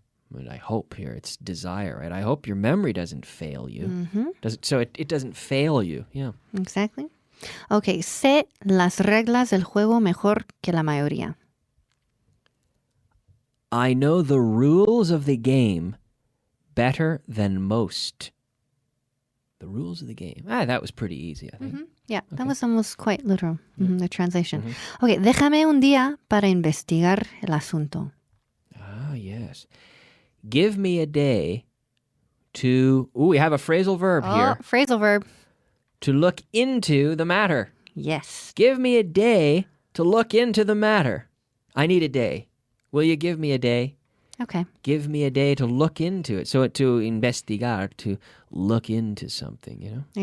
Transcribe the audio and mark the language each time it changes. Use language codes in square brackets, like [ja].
[en] But I hope here, it's desire, right? I hope your memory doesn't fail you. So it doesn't fail you. Yeah. Exactly. Okay. [es] Sé las reglas del juego mejor que la mayoría. [en] I know the rules of the game better than most. The rules of the game. That was pretty easy, I think. Yeah, that was almost quite literal, the translation. [es] Okay, déjame un día para investigar el asunto. [en] Ah, yes. Give me a day to... Ooh, we have a phrasal verb here. Phrasal verb. To look into the matter. Yes. Give me a day to look into the matter. I need a day. Will you give me a day? Okay. Give me a day to look into it. So to investigar, to look into something, you know?